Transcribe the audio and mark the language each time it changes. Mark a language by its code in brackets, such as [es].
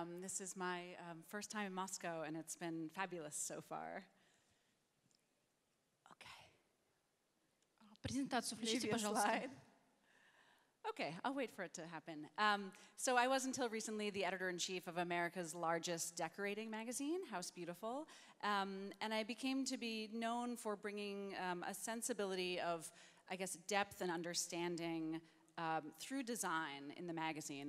[en] This is my first time in Moscow, and it's been fabulous so far. Okay. [ru] Презентацию включите, пожалуйста. [en] Okay, I'll wait for it to happen. So I was until recently the editor-in-chief of America's largest decorating magazine, House Beautiful, and I became to be known for bringing a sensibility of, I guess, depth and understanding through design in the magazine.